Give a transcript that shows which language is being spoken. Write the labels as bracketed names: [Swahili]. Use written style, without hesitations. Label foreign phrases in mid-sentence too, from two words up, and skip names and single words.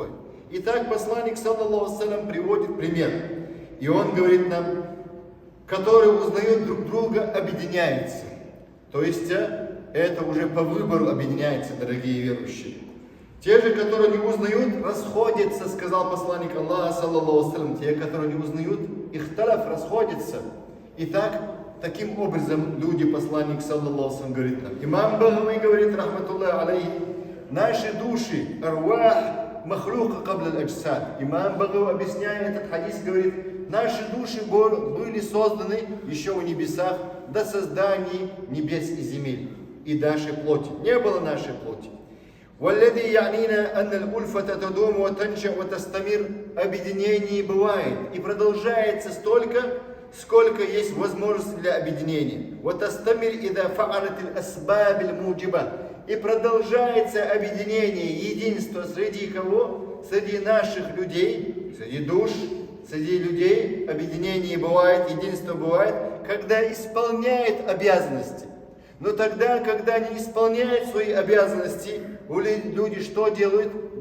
[Russian] Итак, посланник, [Arabic] صلى الله عليه وسلم, [Russian] приводит пример. И он говорит нам, которые узнают друг друга, объединяются. То есть это уже по выбору объединяется, дорогие верующие. Те же, которые не узнают, расходятся, сказал посланник Аллаха, [Arabic] صلى الله عليه وسلم. [Russian] Те, которые не узнают, ихталаф, расходятся. Итак, таким образом люди, посланник, [Arabic] صلى الله عليه وسلم, [Russian] говорит нам. Имам Багави говорит, [Arabic] رحمة الله عليه, [Russian] наши души, [Arabic] أرواح مخلوقة قبل الأجساد. [Russian] Имам Багави, объясняя этот хадис, говорит, наши души были созданы еще в небесах до создания небес и земель и нашей плоти. Не было нашей плоти. [Arabic] وَالَّذِي يَعْنِينَا أَنَّ الْأُلْفَةَ تَدُومُ وَتَنْشَأُ وَتَسْتَمِرُ. [Russian] Объединение бывает и продолжается столько, сколько есть возможность для объединения. [Arabic] وَتَسْتَمِرْ إِذَا فَعَلَتِ الْأَسْبَابِ الْمُوجِبَةِ. [Russian] И продолжается объединение, единство среди кого? Среди наших людей, среди душ, среди людей объединение бывает, единство бывает, когда исполняет обязанности. Но тогда, когда не исполняют свои обязанности, люди что делают?